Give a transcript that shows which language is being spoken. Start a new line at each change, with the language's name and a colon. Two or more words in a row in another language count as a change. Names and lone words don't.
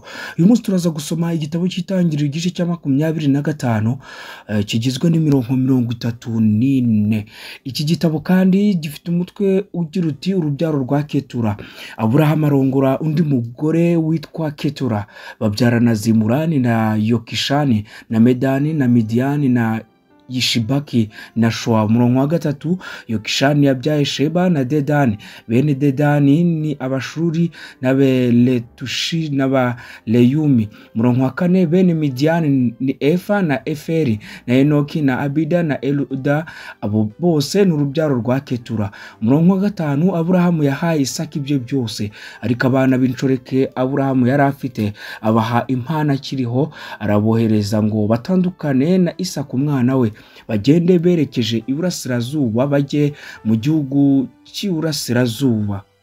Kinyarwanda: Uyu munsi turaza gusoma igitabo cy'Itangiriro igice cya 25 kigizwe n'imirongo 34. Iki gitabo kandi gifite umutwe ugira uti urubyaro rwa Ketura. Aburahamu arongora undi mugore witwa Ketura, babyarana Zimurani na Yokishani na Medani na Midiyani na Yishibaki na Shoa. Umurongo wa gatatu, Yokishani yabyaye Sheba na Dedani. Bene Dedani ni Abashuri n'Abeletushi n'Abaleyumi. Umurongo wa kane, bene Midiyani ni Efa na Eferi na Enoki na Abida na Eluda. Abo bose ni urubyaro rwa Ketura. Umurongo wa gatanu, Aburahamu yahaye Isaka ibye byose, ariko abana b'inshoreke Aburahamu yari afite abaha impano akiriho, arabohereza ngo batandukane na Isaka umwana we, bagende berekeje iburasirazuba, bajye mu gihugu cy'iburasirazuba.